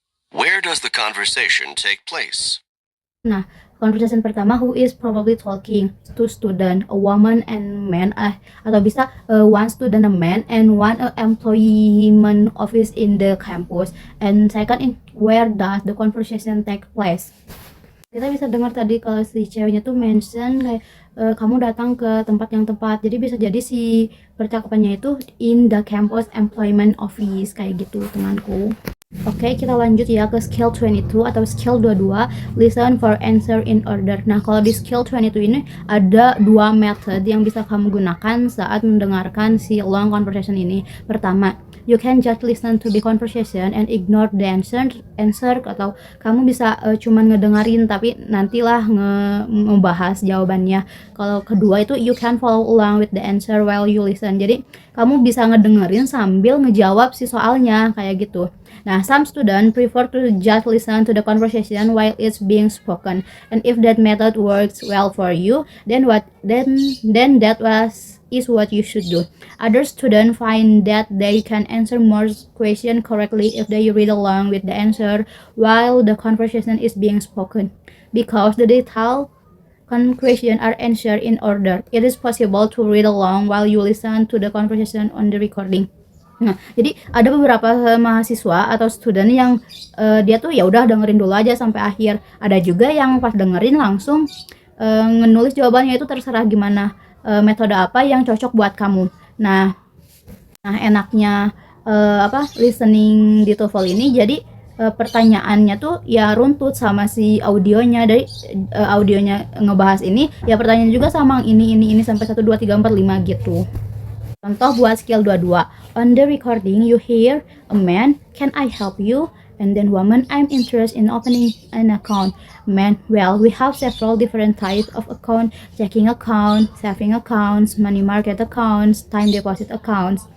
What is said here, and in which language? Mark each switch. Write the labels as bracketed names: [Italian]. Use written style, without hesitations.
[English] Where does the conversation take place? Nah, conversation pertama, who is probably talking, two student, a woman and man, atau bisa one student, a man, and one employment office in the campus. And second, where does the conversation take place? [Indonesian] Kita bisa dengar tadi kalau si ceweknya tuh mention kayak kamu datang ke tempat yang tepat. Jadi bisa jadi si percakapannya itu [English] in the campus employment office, [Indonesian] kayak gitu temanku. Oke, kita lanjut ya ke skill 22 atau skill 22, listen for answer in order. Nah, kalau di skill 22 ini ada dua method yang bisa kamu gunakan saat mendengarkan si long conversation ini. [English] Pertama, you can just listen to the conversation and ignore the answer, [Indonesian] atau kamu bisa cuman ngedengerin tapi nantilah ngebahas jawabannya. Kalau kedua itu [English] you can follow along with the answer while you listen. [Indonesian] Jadi kamu bisa ngedengerin sambil ngejawab si soalnya, kayak gitu. [English] Nah, some students prefer to just listen to the conversation while it's being spoken. And if that method works well for you, then that is what you should do. Other students find that they can answer more questions correctly if they read along with the answer while the conversation is being spoken, because the detailed questions are answered in order. It is possible to read along while you listen to the conversation on the recording. [Indonesian] Nah, jadi ada beberapa mahasiswa atau student yang dia tuh ya udah dengerin dulu aja sampai akhir. Ada juga yang pas dengerin langsung ngenulis jawabannya, itu terserah gimana metode apa yang cocok buat kamu. Nah enaknya listening di TOEFL ini, jadi pertanyaannya tuh ya runtut sama si audionya. Dari audionya ngebahas ini, ya pertanyaan juga sama ini sampai 1 2 3 4 5 gitu. Contoh buat skill 22. [English] On the recording you hear a man, can I help you? And then woman, I'm interested in opening an account. Man, well, we have several different types of account: checking account, saving accounts, money market accounts, time deposit accounts.